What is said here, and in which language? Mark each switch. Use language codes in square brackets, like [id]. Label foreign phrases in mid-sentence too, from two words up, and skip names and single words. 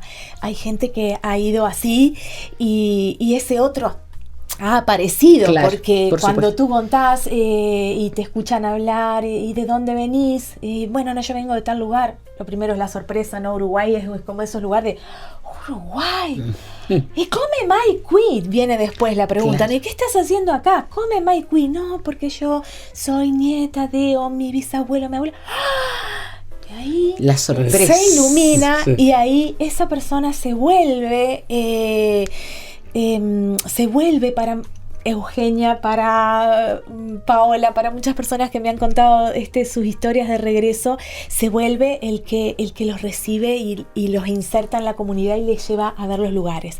[es] Hay gente que ha ido así y ese otro ha aparecido, porque cuando tú contás y te escuchan hablar y de dónde venís, bueno, no, yo vengo de tal lugar. Lo primero es la sorpresa, ¿no? Uruguay es como esos lugares de Uruguay. ¿Y [it] come mai qui? [es] Viene después la pregunta. ¿Y qué estás haciendo acá? [it] ¿Come mai qui? [es] No, porque yo soy nieta de mi bisabuelo, mi abuelo. Y ahí la sorpresa se ilumina y ahí esa persona se vuelve para Eugenia, para Paola, para muchas personas que me han contado sus historias de regreso, se vuelve el que los recibe y los inserta en la comunidad y les lleva a ver los lugares.